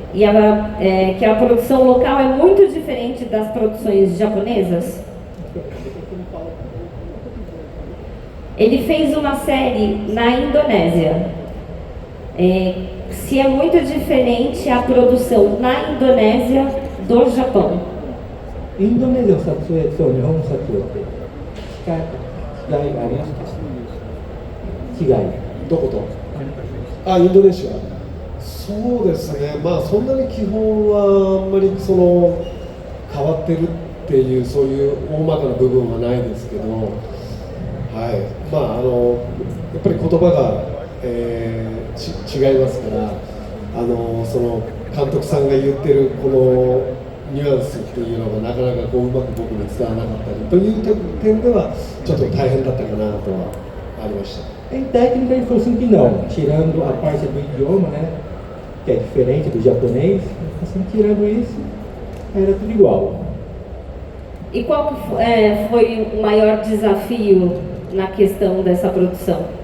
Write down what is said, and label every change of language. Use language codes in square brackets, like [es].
[pt] E que a produção local é muito diferente das produções japonesas? Ele fez uma série na Indonésia. Se é muito diferente a produção na Indonésia do Japão. [ja] インドネシアの撮影と日本の撮影って違いがありますか？違い。どこと？インドネシア。そうですね。まあそんなに基本はあんまりその変わってるっていうそういう大まかな部分はないですけど、はい。まあやっぱり言葉が、違いますから、その監督さんが言ってるこのニュアンスっていうのがなかなかこううまく僕に伝わらなかったりという点ではちょっと大変だったかなとはありました。 [pt] Em técnica ele falou assim que não, tirando a parte do idioma, né, que é diferente do japonês, assim, tirando isso, era tudo igual. E qual foi o maior desafio na questão dessa produção?